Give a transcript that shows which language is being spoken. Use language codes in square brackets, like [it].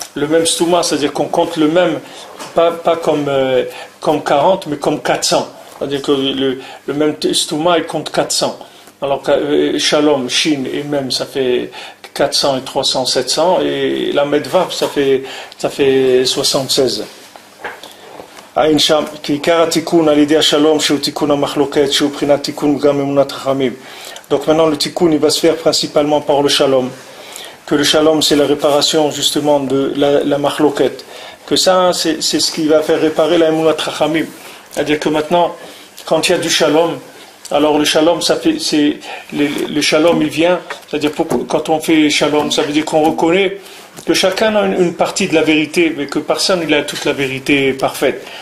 [fr] même stouma, c'est-à-dire qu'on compte le même, pas comme 40, mais comme 400. C'est-à-dire que le même stouma, il compte 400. Alors shalom, shin et même, ça fait 400 et 300, 700, et la medvav, ça fait 76. [he] עין שם, כי עיקר התיקון על ידי השלום שהוא תיקון המחלוקת, שהוא בחינת תיקון גם אמונת חכמים. [fr] Donc maintenant le tikkun il va se faire principalement par le shalom, que le shalom c'est la réparation justement de la mahloket, que ça c'est ce qui va faire réparer la emunat chachamim. C'est-à-dire que maintenant quand il y a du shalom, alors le shalom ça fait, le shalom il vient, c'est-à-dire quand on fait shalom ça veut dire qu'on reconnaît que chacun a une partie de la vérité, mais que personne il a toute la vérité parfaite.